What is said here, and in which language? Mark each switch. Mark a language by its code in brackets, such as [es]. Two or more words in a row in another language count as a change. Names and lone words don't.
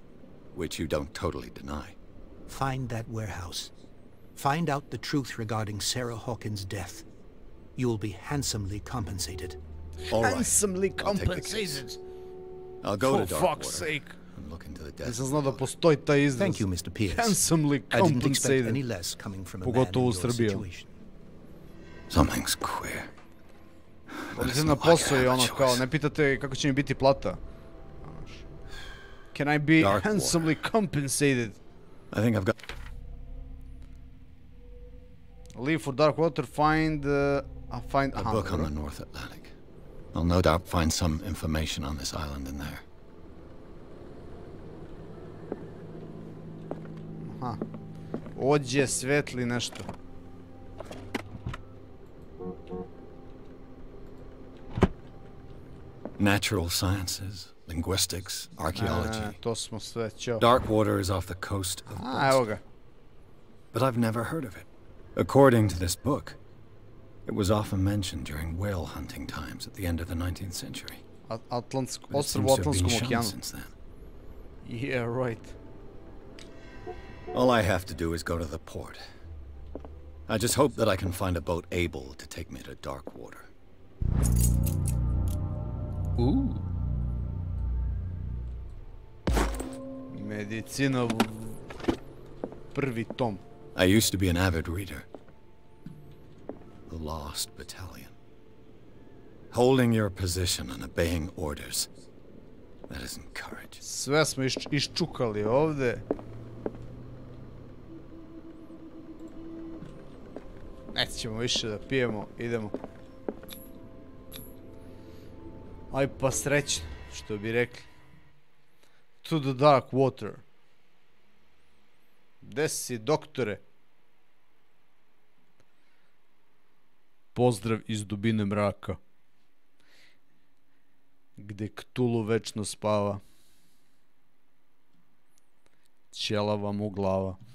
[en] Which you don't totally deny. Find that warehouse. Find out the truth regarding Sarah Hawkins' death. You'll be handsomely compensated. All right. Handsomely compensated. I'll go to Darkwater. For fuck's sake. And look into the death. [sr] Nisam znao da postoji taj izraz. [en] Thank you, Mr. Pierce. Handsomely I didn't expect compensated. any less coming from a man in [sr] Pogotovo u [en] your [sr] Srbiji. [en] situation. Something's queer. [sr] Odite na posao i ono kao, ne pitate kako će mi biti plata. [en] Can I be handsomely compensated? I think I've got... Leave for Darkwater, find a book on the North Atlantic. I'll no doubt find some information on this island in there. Aha. [sr] Ođe, svetli nešto. [en] Natural sciences, linguistics, archaeology. [sr] To smo sve, ćao. [en] Darkwater is off the coast of [sr] Evo ga. [en] But I've never heard of it. According to this book, it was often mentioned during whale hunting times at the end of the 19th century. [sr] Ostrvo u Atlantskom okeanu. [en] Since then. Yeah, right. All I have to do is go to the port. I just hope that I can find a boat able to take me to Darkwater. [sr] Ooh. Medicina, prvi tom. [en] I used to be an avid reader. The Lost Battalion. Holding your position and obeying orders. That isn't courage. [sr] Sve smo iščukali ovde. Nećemo više da pijemo, idemo. Aj pa srećno, što bi rekli. To the dark water. Gde si, doktore? Pozdrav iz dubine mraka. Gde Ktulu večno spava. Ćelava mu glava.